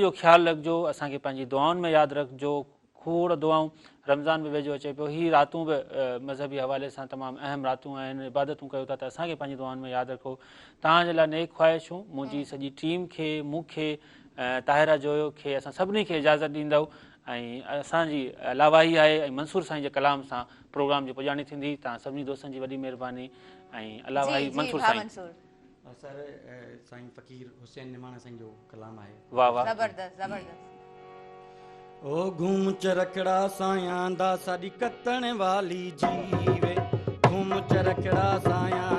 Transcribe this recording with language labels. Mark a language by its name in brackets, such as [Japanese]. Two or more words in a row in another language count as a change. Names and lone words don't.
[Sindhi] जो ख़्यालु रखिजो असांखे पंहिंजी दुआउनि में यादि रखिजो खोड़ दुआऊं रमज़ान बि वेझो अचे पियो हीअ रातूं बि मज़हबी हवाले सां तमामु अहम रातूं आहिनि इबादतूं कयो था त असांखे पंहिंजी दुआउनि में यादि रखो तव्हांजे लाइ नेक ख़्वाहिशूं मुंहिंजी सॼी टीम खे मूंखे ताहिरा जोयो खे असां सभिनी खे इजाज़त ॾींदव ऐं असांजी लावाही आहे ऐं मंसूर साईं जे कलाम सां प्रोग्राम जी पुॼाणी थींदी तव्हां सभिनी दोस्तनि जी वॾी महिरबानी ऐं अलावाही मंसूर साईं मंसूर सर साईं फ़कीर हुसैन निमाणा साईं जो कलाम आहे वाह वाह जबरदस्त जबरदस्त [Punjabi] ओ घूम चरखड़ा सायां दा साडी कत्तण वाली जीवे घूम चरखड़ा सायां